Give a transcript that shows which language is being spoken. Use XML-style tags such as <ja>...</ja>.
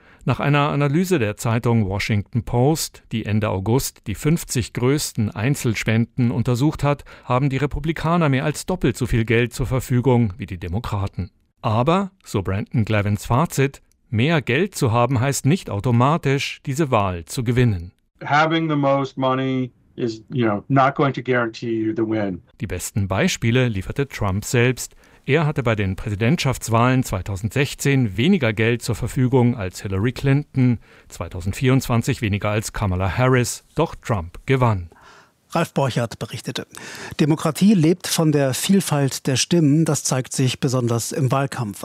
<de>Nach einer Analyse der Zeitung Washington Post, die Ende August die 50 größten Einzelspenden untersucht hat, haben die Republikaner mehr als doppelt so viel Geld zur Verfügung wie die Demokraten. Aber, so Brandon Glavins Fazit, mehr Geld zu haben heißt nicht automatisch, diese Wahl zu gewinnen.</de> <en>Having the most money is, you know, not going to guarantee you the win.</en> <de>Die besten Beispiele lieferte Trump selbst. Er hatte bei den Präsidentschaftswahlen 2016 weniger Geld zur Verfügung als Hillary Clinton, 2024 weniger als Kamala Harris, doch Trump gewann. Ralf Borchardt berichtete. Demokratie lebt von der Vielfalt der Stimmen, das zeigt sich besonders im Wahlkampf.</de>